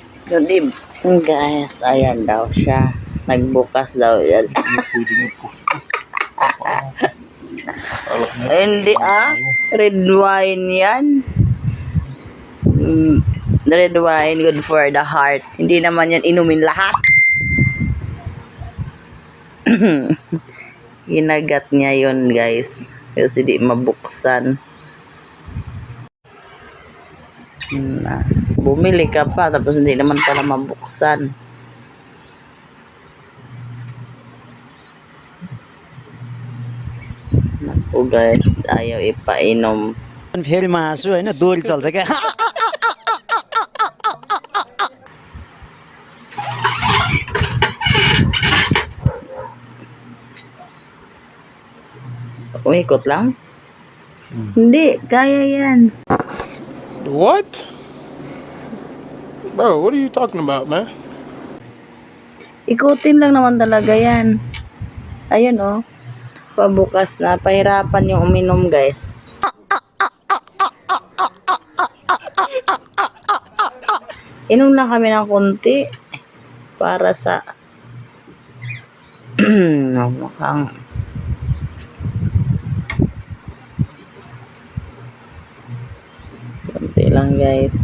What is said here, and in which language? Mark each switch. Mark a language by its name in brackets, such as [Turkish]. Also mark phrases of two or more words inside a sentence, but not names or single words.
[Filipino] Hindi, guys, ayan daw siya. Nagbukas daw yan. Hindi [English] red wine [Filipino] yan. [English] Red wine, good for the heart. [Filipino] Hindi naman yan inumin lahat. Ginagat niya yun, guys. Kasi di mabuksan. Bumili ka pa, tapos hindi naman pala mabuksan. Naku, guys, ayaw ipainom. [Nepali] फेरि हाँसु होइन दोरी चल्छ क्या [Filipino] Umikot lang? Hindi, kaya yan. [English] What? Bro, what are you talking about, man? [Filipino] Ikutin lang naman talaga yan. Ayun, oh. Pabukas na. Pahirapan yung uminom, guys. Inom lang kami ng konti para sa mukhang konti lang, guys.